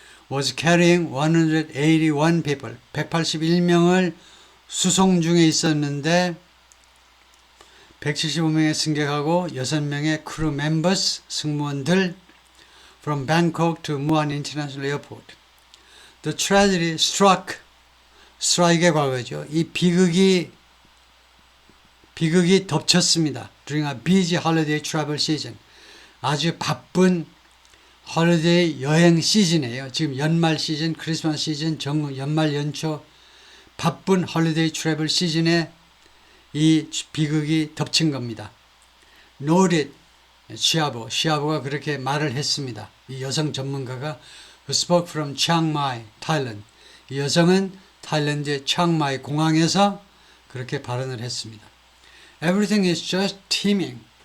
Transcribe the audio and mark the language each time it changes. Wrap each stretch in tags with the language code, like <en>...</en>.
<en>was carrying 181 people</en> <ko>181명을 수송 중에 있었는데 175명의 승객하고 6명의 크루 멤버스 승무원들</ko> <en>from Bangkok to Muan International Airport. The tragedy struck</en> <ko>strike의 과거죠. 이 비극이 덮쳤습니다.</ko> <en>During a busy holiday travel season.</en> <ko>아주 바쁜 홀리데이 여행 시즌이에요. 지금 연말 시즌, 크리스마스 시즌, 연말 연초 바쁜 홀리데이 트래블 시즌에 이 비극이 덮친 겁니다. Noted 시아보가 그렇게 말을 했습니다. 이 여성 전문가가</ko> <en>who spoke from Chiang Mai, Thailand.</en> <ko>이 여성은 타일랜드의 치앙마이 공항에서 그렇게 발언을 했습니다.</ko> <en>Everything is just teeming.</en>